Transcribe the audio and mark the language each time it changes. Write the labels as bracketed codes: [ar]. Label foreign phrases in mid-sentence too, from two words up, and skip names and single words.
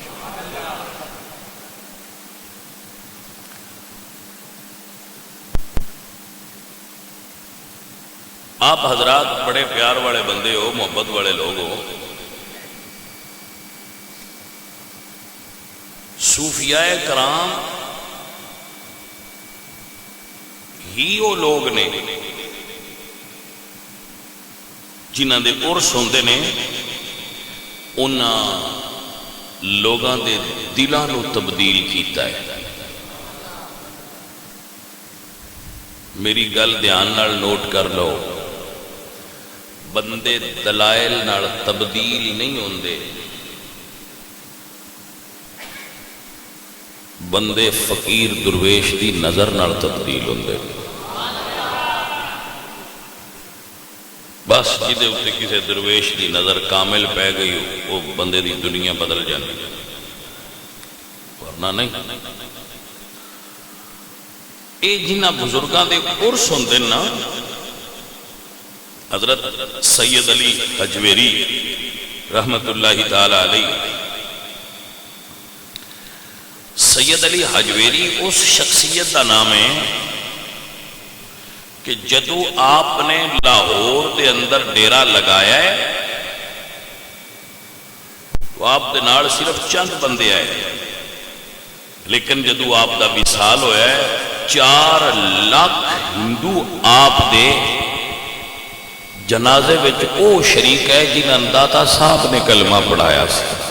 [ur] آپ حضرات بڑے پیار والے بندے ہو، محبت والے لوگ ہو، [pa] صوفیاء کرام ہی وہ لوگ نے جنہاں دے عرس ہوندے نے، انہاں لوگاں دے دلاں نو تبدیل کیتا ہے۔ میری گل دھیان نال نوٹ کر لو، بندے دلائل نال تبدیل نہیں ہوندے، بندے فقیر درویش دی نظر نال تبدیل ہوندے۔ بس جدے اتے کسی درویش دی نظر کامل پہ گئی وہ بندے دی دنیا بدل جاندی، ورنہ نہیں۔ اے جنہ بزرگاں دے عرس ہوندے نا، حضرت سید علی حجویری [ar] رحمت اللہ تعالی علیہ، [pa] سید علی حجویری [ur] اس شخصیت کا نام ہے [pa] کہ جدو آپ نے لاہور دے اندر ڈیرا لگایا ہے تو آپ دے نال صرف چند بندے آئے، لیکن جدو آپ دا وصال ہویا ہے 4 لاکھ ہندو آپ دے جنازے وچ او شریک ہے جنہاں داتا صاحب نے کلمہ پڑھایا سی۔